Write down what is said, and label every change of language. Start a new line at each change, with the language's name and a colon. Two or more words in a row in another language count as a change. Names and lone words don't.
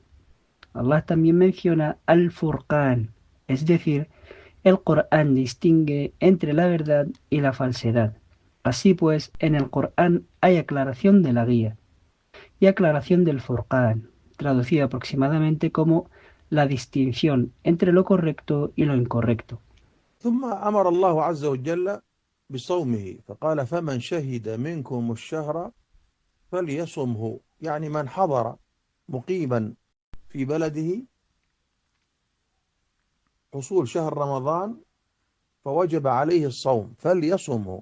Spanish: Allah también menciona al-Furqan, es decir, el Corán distingue entre la verdad y la falsedad. Así pues, en el Corán hay aclaración de la guía y aclaración del Furqan, traducida aproximadamente como la distinción entre lo correcto y lo incorrecto.
Arabic: ثم أمر الله عز وجل بصومه فقال فمن شهد منكم الشهر فليصمه، يعني من حضر مقيما في بلده حصول شهر رمضان فوجب عليه الصوم فليصمه.